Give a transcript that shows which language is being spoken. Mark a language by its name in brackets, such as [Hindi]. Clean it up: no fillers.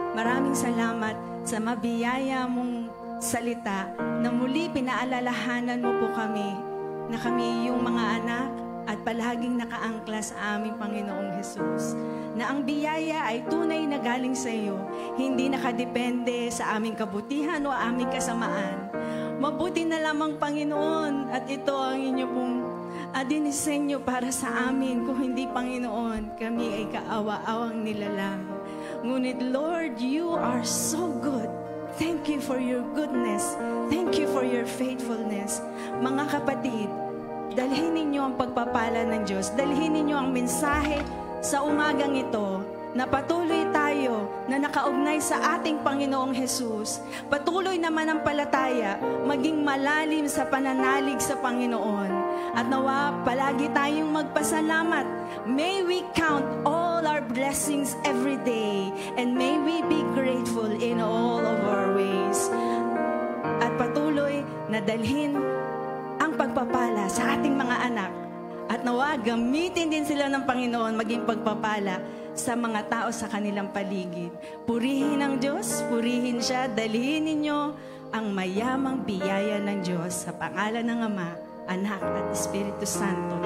[Filipino] Maraming salamat sa mabiyaya mong salita na muli pinaalalahanan mo po kami na kami yung mga anak at palaging nakaangkla sa aming Panginoong Hesus. Na ang biyaya ay tunay na galing sa iyo, hindi nakadepende sa aming kabutihan o aming kasamaan. Mabuti na lamang, Panginoon, at ito ang inyo pong dinisenyo para sa amin. Kung hindi, Panginoon, kami ay kaawa-awang nilalang. Ngunit, [English] Lord, you are so good. Thank you for your goodness. Thank you for your faithfulness. [Filipino] Mga kapatid, dalhin ninyo ang pagpapala ng Diyos. Dalhin ninyo ang mensahe sa umagang ito na patuloy tayo na nakaugnay sa ating Panginoong Hesus. Patuloy naman ang palataya, maging malalim sa pananalig sa Panginoon. At nawa, palagi tayong magpasalamat. [English] May we count all our blessings every day, and may we be grateful in all of our ways. [Filipino] At patuloy na dalhin ang pagpapala sa ating mga anak. At nawa, gamitin din sila ng Panginoon maging pagpapala sa mga tao sa kanilang paligid. Purihin ang Diyos, purihin siya, dalhin ninyo ang mayamang biyaya ng Diyos sa pangalan ng Ama, Anak at Espiritu Santo.